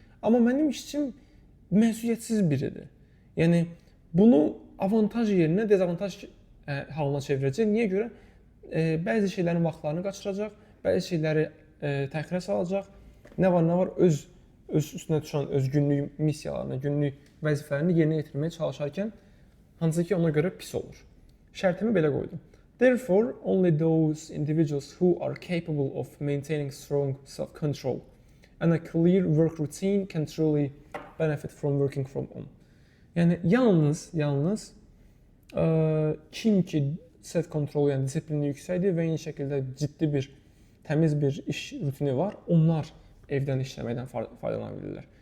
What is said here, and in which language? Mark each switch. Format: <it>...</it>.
<az>Amma mənim işçim məsuliyyətsiz biridir. Yəni bunu avantaj yerinə dezavantaj halına çevirəcək. Niyə görə? Bəzi şeylərin vaxtlarını qaçıracaq, bəzi şeyləri təxirə salacaq. Nə var öz üstünə düşən öz günlük missiyalarını, günlük vəzifələrini yerinə yetirməyə çalışarkən hansı ki ona görə pis olur. Şərtimi belə qoydum.</az> <en>Therefore, only those individuals who are capable of maintaining strong self-control and a clear work routine can truly benefit from working from home.</en> <az>Yəni yalnız kim ki self-control, yəni disiplini yüksəkdir və eyni şəkildə ciddi bir, təmiz bir iş rutini var, onlar evdən işləməkdən faydalana bilirlər.</az>